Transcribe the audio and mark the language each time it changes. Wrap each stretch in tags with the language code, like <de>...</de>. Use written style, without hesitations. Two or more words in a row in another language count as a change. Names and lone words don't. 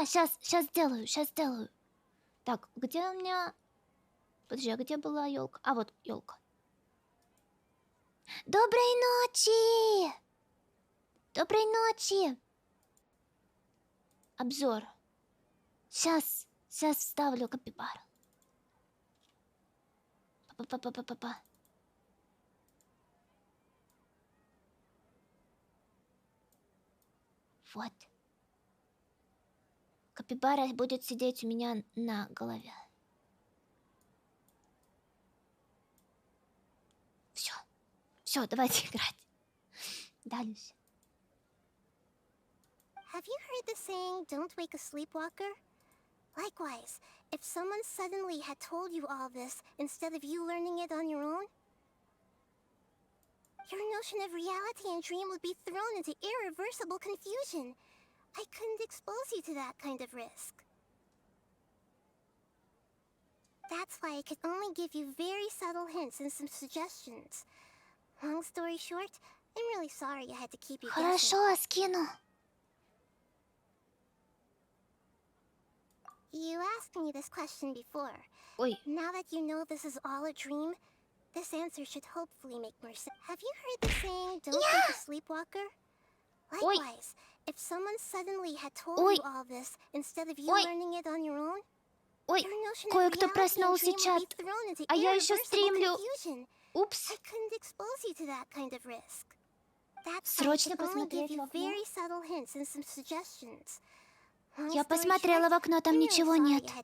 <ru>Сейчас сделаю. Так, где у меня... Подожди, а где была елка? А вот елка. Доброй ночи! Доброй ночи! Обзор. Сейчас вставлю капибару. Па-па-па-па-па-па. Вот. Капибара будет сидеть у меня на голове. Все, давайте играть. Дальше.</ru> <en>Have you heard the saying, don't wake a sleepwalker? Likewise, if someone suddenly had told you all this instead of you learning it on your own, your notion of reality and dream would be thrown into irreversible confusion. I couldn't expose you to that kind of risk. That's why I could only give you very subtle hints and some suggestions. Long story short, I'm really sorry I had to keep you guessing.</en> <ru>Хорошо, скину.</ru> <en>You asked me this question before. Oi. Now that you know this is all a dream, this answer should hopefully make more sense. Have you heard the saying, don't wake a sleepwalker? Likewise, if someone suddenly had told you all this instead of you learning it on your own,</en> <ru>Ой, кое-кто проснулся, чат. А я еще стримлю. Упс. Срочно посмотреть в окно. Я посмотрела в окно, там ничего нет.</ru>